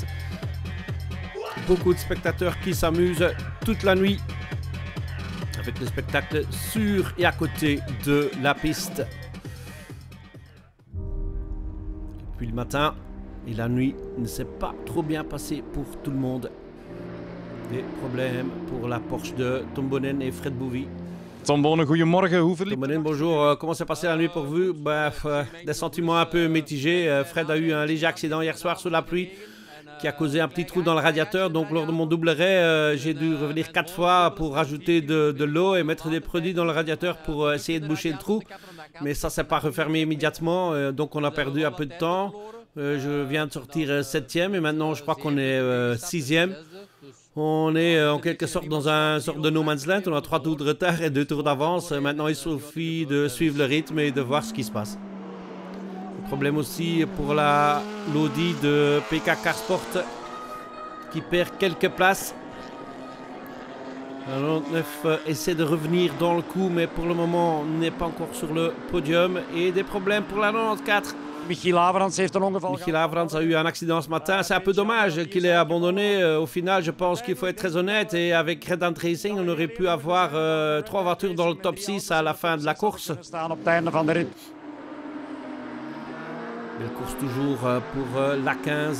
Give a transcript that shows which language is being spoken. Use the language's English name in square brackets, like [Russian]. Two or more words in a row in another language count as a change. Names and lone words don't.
[French] Beaucoup de spectateurs qui s'amusent toute la nuit avec le spectacle sur et à côté de la piste. Puis le matin et la nuit ne s'est pas trop bien passé pour tout le monde. Des problèmes pour la Porsche de Tom Boonen et Fred Bouvy. [Dutch] Tom Boonen, goedemorgen. Hoe verliep... [French] Tom Boonen, bonjour. Comment s'est passé la nuit pour vous? Des sentiments un peu mitigés. Fred a eu un léger accident hier soir sous la pluie qui a causé un petit trou dans le radiateur. Donc lors de mon double arrêt, j'ai dû revenir 4 fois pour rajouter de l'eau et mettre des produits dans le radiateur pour essayer de boucher le trou. Mais ça ne s'est pas refermé immédiatement. Donc on a perdu un peu de temps. Je viens de sortir 7e et maintenant je crois qu'on est 6e. On est en quelque sorte dans un sorte de [English] no man's land. [French] On a 3 tours de retard et 2 tours d'avance. Maintenant, il suffit de suivre le rythme et de voir ce qui se passe. Le problème aussi pour l'Audi de PK Carsport qui perd quelques places. La 99 essaie de revenir dans le coup, mais pour le moment, on n'est pas encore sur le podium. Et des problèmes pour la 94. [Dutch] Michiel Averans heeft een ongeval. [French] Michiel Averans a eu un accident ce matin. C'est un peu dommage qu'il ait abandonné. Au final, je pense qu'il faut être très honnête. Et avec Red Ant Racing, on aurait pu avoir 3 voitures dans le top 6 à la fin de la course. Belle course toujours pour la 15.